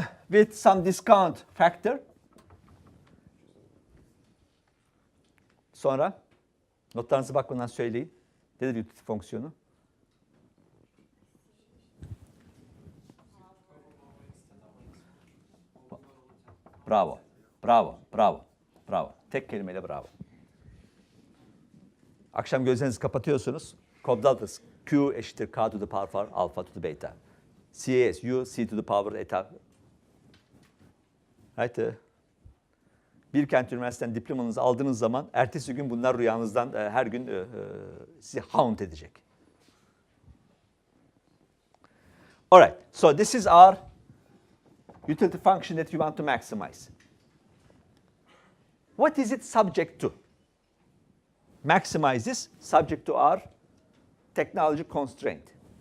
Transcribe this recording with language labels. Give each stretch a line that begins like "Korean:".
English: With some discount factor.
Turkish: Sonra notlarınıza bakmadan söyleyin. Nedir utility fonksiyonu? Bravo, bravo, bravo, bravo. Tek kelimeyle bravo. Akşam gözlerinizi kapatıyorsunuz. Kodladınız.
English: Q
Turkish: eşittir
English: K to the power alpha to the beta. CAS, U, C to the power eta. Right.
Turkish: Bilkent Üniversitesi'nden diplomanızı aldığınız zaman ertesi gün bunlar rüyanızdan her gün sizi haunt edecek.
English: All right. So this is our utility function that you want to maximize. What is it subject to? Maximize this subject to our technology constraint.